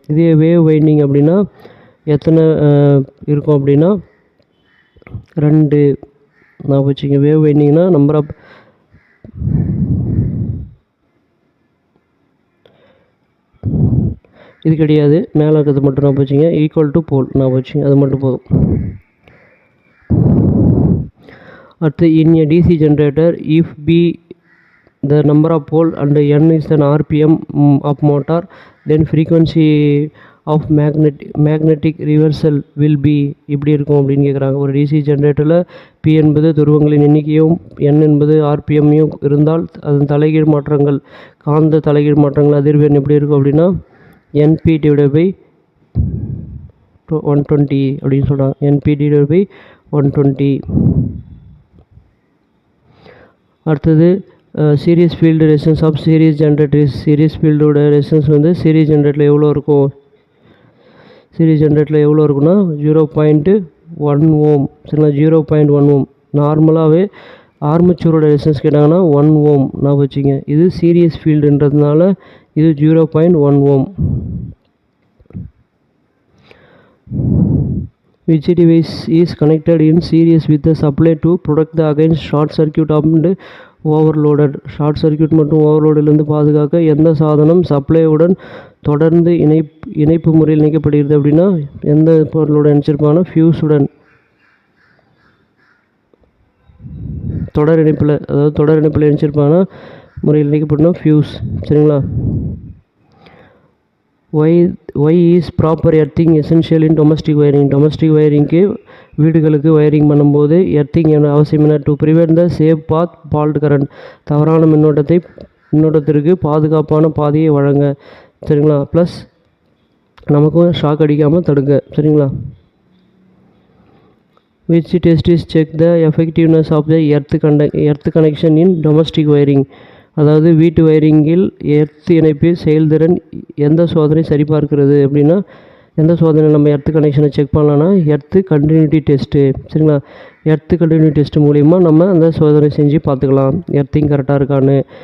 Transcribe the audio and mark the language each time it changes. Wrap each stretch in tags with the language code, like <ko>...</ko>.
<ta>இதே wave winding அப்படின்னா எத்தனை இருக்கும் அப்படின்னா 2 ஞாபகம் வச்சுங்க. வேவ் வைண்டிங்னா நம்பர் ஆஃப் இது கிடையாது, மேலே இருக்கிறது மட்டும் நான் வச்சுங்க. ஈக்குவல் டு போல் நான் வச்சுங்க, அது மட்டும் போதும்.</ta> <en>அடுத்து in a DC generator, if B the number of pole and n is an RPM of motor, then frequency of magnetic reversal will be</en> <ta>இப்படி இருக்கும் அப்படின்னு கேட்குறாங்க. ஒரு டிசி ஜென்ரேட்டரில் பி என்பது துருவங்களின் எண்ணிக்கையும் என் என்பது ஆர்பிஎம்மையும் இருந்தால் அதன் தலைகீழ் மாற்றங்கள், காந்த தலைகீழ் மாற்றங்கள் அதிர்வெண் எப்படி இருக்கும் அப்படின்னா</ta> <en>N P divided by 120</en> <ta>அப்படின்னு சொல்கிறாங்க.</ta> <en>N P divided by 120. அடுத்தது series field resistance of series generator.</en> <ta>Serious ஃபீல்டோட resistance வந்து சீரியஸ் ஜென்ரேட்டரில் எவ்வளோ இருக்கும்? சீரியஸ் ஜென்ரேட்டரில் எவ்வளோ இருக்குன்னா 0.1 ஓம். சரிங்களா, 0.1 ஓம். நார்மலாகவே ஆர்மச்சூரோட ரெசிஸ்டன்ஸ் கேட்டாங்கன்னா 1 ஓம் நான் வச்சுங்க. இது சீரியஸ் ஃபீல்டுன்றதுனால இது 0.1 ஓம்.</ta> <en>Which device is connected in series with the supply to protect the against short circuit and overloaded?</en> <ta>Short circuit மற்றும் ஓவர்லோடிலிருந்து பாதுகாக்க எந்த சாதனம் சப்ளையுடன் தொடர்ந்து இணைப்பு முறையில் இணைக்கப்படுகிறது அப்படின்னா எந்த பொருளோட இணைச்சிருப்பாங்கன்னா ஃபியூஸுடன், தொடர் இணைப்பில், அதாவது தொடர் இணைப்பில் இணைச்சிருப்பாங்கன்னா முறையில் இணைக்கப்படணும் ஃபியூஸ். சரிங்களா.</ta> <en>why is proper earthing essential in domestic wiring?</en> <ta>Domestic வயரிங்க்கு வீடுகளுக்கு வயரிங் பண்ணும்போது எர்த்திங் அவசியம் என்ன?</ta> <en>to prevent the safe path fault current,</en> <ta>தவறான மின்னோட்டத்திற்கு பாதுகாப்பான பாதையை வழங்க. சரிங்களா. ப்ளஸ் நமக்கும் ஷாக் அடிக்காமல் தடுங்க. சரிங்களா.</ta> <en>which test is check the effectiveness of the earth connection in domestic wiring?</en> <ta>அதாவது வீட்டு வயரிங்கில் எர்த் இணைப்பு செயல்திறன் எந்த சோதனை சரிபார்க்கிறது அப்படின்னா எந்த சோதனை நம்ம எர்த் கனெக்ஷனை செக் பண்ணலான்னா எர்த்து கண்டினியூட்டி டெஸ்ட்டு. சரிங்களா. எர்த்து கண்டினியூட்டி டெஸ்ட் மூலிமா நம்ம அந்த சோதனை செஞ்சு பார்த்துக்கலாம் எர்த்திங் கரெக்டாக இருக்கான்னு.</ta>